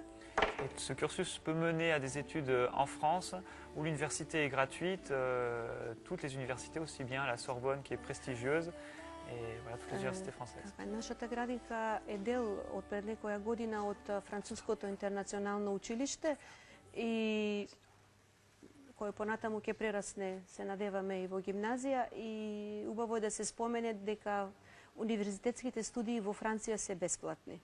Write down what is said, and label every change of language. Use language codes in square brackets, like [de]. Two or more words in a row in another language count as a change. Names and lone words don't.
[fr] Et ce cursus peut mener à des études en France, où l'université est gratuite, toutes les universités, aussi bien la Sorbonne qui est prestigieuse, et voilà, toutes les universités françaises. [mk] Нашата градинка е дел од пред некоја година од Француското интернационално училиште и кој понатаму ќе прерасне, се надеваме, и во гимназија, и убаво е да се спомене дека универзитетските студии во Франција се бесплатни.